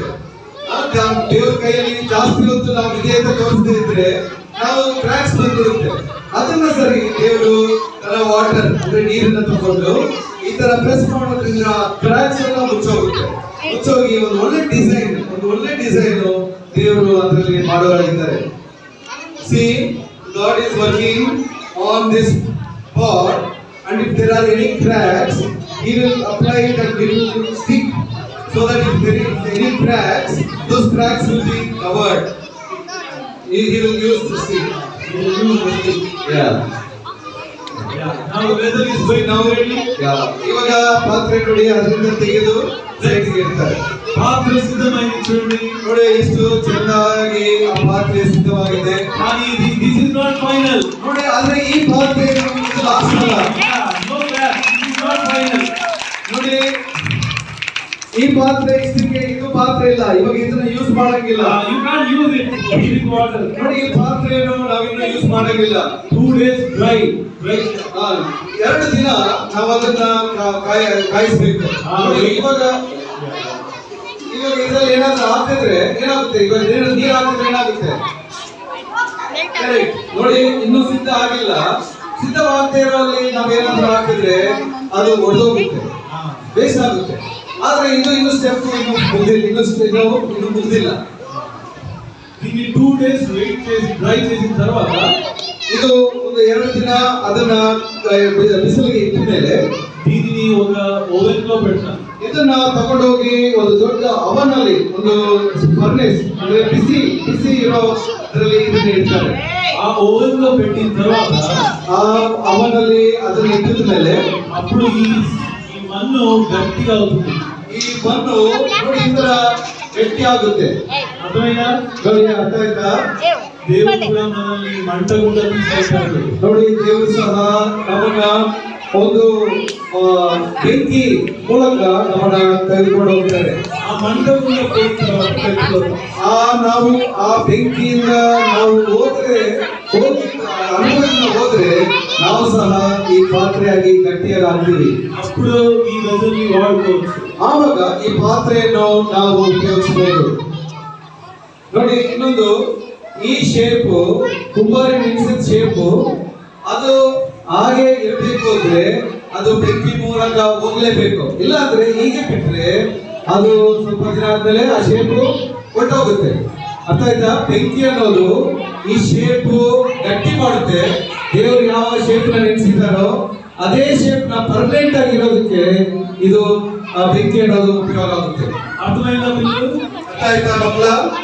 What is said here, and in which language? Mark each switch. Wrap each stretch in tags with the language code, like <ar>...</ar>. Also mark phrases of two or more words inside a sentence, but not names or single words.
<kn>ದೇವ್ರ ಕೈಯಲ್ಲಿ ಜಾಸ್ತಿ ಹೊತ್ತು ನಾವು ಇದೆ ಅಂತ ತೋರಿಸದೇ ಇದ್ರೆ ನಾವು ಕ್ರ್ಯಾಕ್ಸ್ ಬಂದ್ಬಿಡುತ್ತೆ. ಅದನ್ನ ಸರಿ ದೇವರು ತನ್ನ ವಾಟರ್ ಅಂದ್ರೆ ನೀರನ್ನ ತಗೊಂಡು ಈ ತರ ಪ್ರೆಸ್ ಮಾಡೋದ್ರಿಂದ ಕ್ರ್ಯಾಕ್ಸ್ ಎಲ್ಲ ಮುಚ್ಚೋಗಿ ಒಂದು ಒಳ್ಳೆ ಡಿಸೈನ್ ದೇವರು ಅದರಲ್ಲಿ ಮಾಡೋರಾಗಿದ್ದಾರೆ.</kn> <en>See, God is working on this pot, and if there are any cracks, He will apply it and it will stick, so that if there is any cracks, those cracks will be covered. He will use the stick. Yeah. Now whether is going now ready? Yeah.</en> <kn>ಇವಾಗ ಪಾತ್ರೆ ನೋಡಿ ಅದರಿಂದ ತೆಗೆದು ಸೈಡ್ಗೆ ಇಡ್ತಾರೆ. ಪಾತ್ರೆ ಸಿದ್ಧವಾಗಿ చూడండి. ನೋಡಿ ಎಷ್ಟು ಚೆನ್ನಾಗಿ ಆ ಪಾತ್ರೆ ಸಿದ್ಧವಾಗಿದೆ.</kn> <en>కానీ this is not final.</en> <kn>ನೋಡಿ ಆದ್ರೆ ಈ ಪಾತ್ರೆ ಲಾಸ್ಟ್ ಅಲ್ಲ.</kn> <en>No that this is not final.</en> <kn>ನೋಡಿ ಈ ಪಾತ್ರೆ ಇಷ್ಟಕ್ಕೆ ಇದು ಪಾತ್ರೆ ಇಲ್ಲ, ಇವಾಗ ಇದನ್ನ ಯೂಸ್ ಮಾಡಂಗಿಲ್ಲ.</kn> <en>You can't use it with water.</en> <kn>ನೋಡಿ ಈ ಪಾತ್ರೆಯನ್ನು ನಾವಿನ್ನು ಯೂಸ್ ಮಾಡಂಗಿಲ್ಲ.</kn> <en>2 days dry.</en> <kn>2 ದಿನ ನಾವು ಅದನ್ನ ಕಾಯಿಸ್ಬೇಕು. ಇವಾಗ ಇದ್ರಲ್ಲಿ ಏನಾದ್ರೂ ಹಾಕಿದ್ರೆ ಏನಾಗುತ್ತೆ, ಇವಾಗ ನೀರು ಹಾಕಿದ್ರೆ ಏನಾಗುತ್ತೆ ನೋಡಿ ಇನ್ನೂ ಸಿದ್ಧ ಆಗಿಲ್ಲ. ಸಿದ್ಧವಾಗ್ತಾ ಇರೋಲ್ಲಿ ನಾವೇನಾದ್ರೂ ಹಾಕಿದ್ರೆ ಅದು ಒಡೆದೋಗುತ್ತೆ, ವೇಸ್ಟ್ ಆಗುತ್ತೆ. ಆದ್ರೆ ಇನ್ನು ಸ್ಟೆಪ್ ಇನ್ನು ಮುಗ್ದಿಲ್ಲ.</kn> <te>దీన్ని 2 days వెయిట్ చేసి డ్రై చేసిన తర్వాత</te> <kn>ಇದು ಒಂದು 2 ದಿನ ಅದನ್ನ ಬಿಸಿಲಿಗೆ ಇಟ್ಟ ಮೇಲೆ</kn> <te>దీనిని ఒక ఓవెన్ లో పెడతాను.</te> <kn>ಇದನ್ನ ತಗೊಂಡೋಗಿ ಒಂದು ದೊಡ್ಡ ಅವನ್ ಅಲ್ಲಿ ಒಂದು ಫರ್ನೆಸ್ ಅಂದ್ರೆ ಬಿಸಿ ಇರೋ ಅದರಲ್ಲಿ ಇದನ್ನ ಇಡ್ತಾರೆ.</kn> <te>ಆ ಓವెన్ లో పెట్టిన తర్వాత</te> <kn>ಆ ಅವನ್ ಅಲ್ಲಿ ಅದನ್ನ ಇಟ್ಟಿದ ಮೇಲೆ</kn> <te>అప్పుడు ఈ మన్ను గట్టిగా అవుతుంది.</te> <kn>ಈ ಮಣ್ಣು ನೋಡಿ ಈ ತರ ಗಟ್ಟಿ ಆಗುತ್ತೆ. ಅರ್ಥವಾಯ್ತಾ? ನೋಡಿ ಅರ್ಥ ಆಯ್ತಾ? ದೇವರು ಕೂಡ ನಮ್ಮಲ್ಲಿ ಮಂಟಗುಂಡ ಬೀಸಾಡ್ತಾರೆ. ನೋಡಿ ದೇವರು ಸಹ ನಮ್ಮನ್ನ ಒಂದು ಬೆಂಕಿ ಮೂಲಕ ನಮ್ಮನ್ನ ತೆಗೆದುಕೊಂಡು ಹೋಗ್ತಾರೆ. ಆ ಮಂಟಗುಂಡ ನಾವು ಆ ಬೆಂಕಿಯಿಂದ ನಾವು ಹೋದ್ರೆ ಹೋದ್ರೆ ನಾವು ಸಹ ಈ ಪಾತ್ರೆಯಾಗಿ ಗಟ್ಟಿಯಾಗಿ ಆಗ್ತೀವಿ.</kn> <te>అప్పుడు ఈ వెజల్ని వాడుకోవచ్చు.</te> <kn>ಆವಾಗ ಈ ಪಾತ್ರೆಯನ್ನು ನಾವು ಉಪಯೋಗಿಸಬಹುದು. ನೋಡಿ ಇನ್ನೊಂದು, ಈ ಶೇಪ್ ಕುಂಬಾರಿ ನಿಲ್ಸಿದ ಶೇಪ್ ಅದು ಹಾಗೆ ಇರಬೇಕು ಅಂದ್ರೆ ಅದು ಬೆಂಕಿ ಮೂಲಕ ಹೋಗ್ಲೇಬೇಕು. ಇಲ್ಲ ಅಂದ್ರೆ ಹೀಗೆ ಬಿಟ್ರೆ ಅದು ಸ್ವಲ್ಪ ದಿನ ಆದ್ಮೇಲೆ ಆ ಶೇಪ್ ಹೊಟ್ಟೋಗುತ್ತೆ. ಅರ್ಥ ಆಯ್ತಾ? ಬೆಂಕಿ ಅನ್ನೋದು ಈ ಶೇಪ್ ಗಟ್ಟಿ ಮಾಡುತ್ತೆ. ದೇವರು ಯಾವ ಶೇಪ್ ನ ನಿಲ್ಸಿದಾರೋ ಅದೇ ಶೇಪ್ ನ ಪರ್ಮನೆಂಟ್ ಆಗಿರೋದಕ್ಕೆ ಇದು ಬೆಂಕಿ ಅನ್ನೋದು ಉಪಯೋಗ ಆಗುತ್ತೆ.</kn> <te>అర్థమైందా మీకు?</te> <kn>ಅರ್ಥ ಆಯ್ತಾ ಮಕ್ಕಳ?</kn>